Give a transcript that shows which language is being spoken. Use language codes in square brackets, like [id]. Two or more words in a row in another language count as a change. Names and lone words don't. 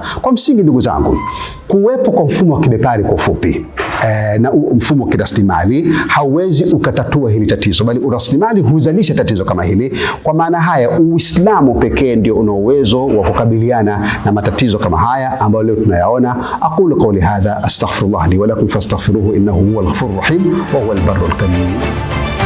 [sw] Kwa msingi, ndugu zangu, kuwepo kwa mfumo wa kibepari kwa ufupi na mfumo wa kiraslimali hauwezi ukatatua hili tatizo, bali uraslimali huzalisha tatizo kama hili. Kwa maana haya, Uislamu pekee ndio una uwezo wa kukabiliana na matatizo kama haya ambayo leo tunayaona. [ar] أقول قولي هذا أستغفر الله لي ولكم فاستغفروه إنه هو الغفور الرحيم وهو البر الكريم.